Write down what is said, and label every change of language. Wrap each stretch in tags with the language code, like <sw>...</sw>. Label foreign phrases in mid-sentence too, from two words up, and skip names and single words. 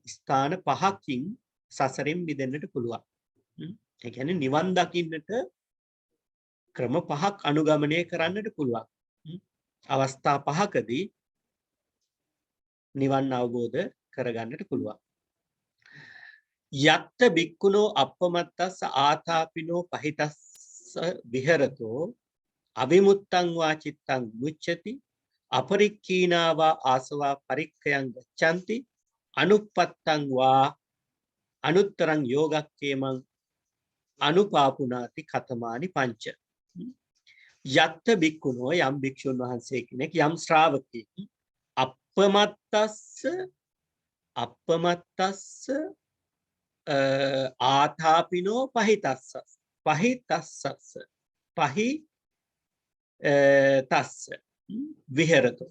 <si>ස්ථාන පහකින් සසරෙන් මිදෙන්නට පුළුවන්. ඒ කියන්නේ නිවන් දකින්නට ක්‍රම පහක් අනුගමනය කරන්නට පුළුවන්. අවස්ථා පහකදී නිවන් අවබෝධ කරගන්නට පුළුවන්.</si> <pi>යත්ත බික්කුණෝ අපමත්තස්ස ආතාපිනෝ පහිතස්ස විහෙරතෝ අවිමුත්තං වා චිත්තං මුච්ඡති අපරික්ඛීනා වා ආසවා පරික්ඛයං ගච්ඡanti අනුප්පත්තං වා අනුත්තරං යෝගක්ඛේමං අනුපාපුනාති කතමානි පංච. යත්ත බික්කුණෝ</pi> <si>යම් භික්ෂුන් වහන්සේ කෙනෙක් යම් ශ්‍රාවකෙක්</si> <pi>අපමත්තස්ස ආතාපිනෝ පහිතස්ස විහෙරතෝ.</pi>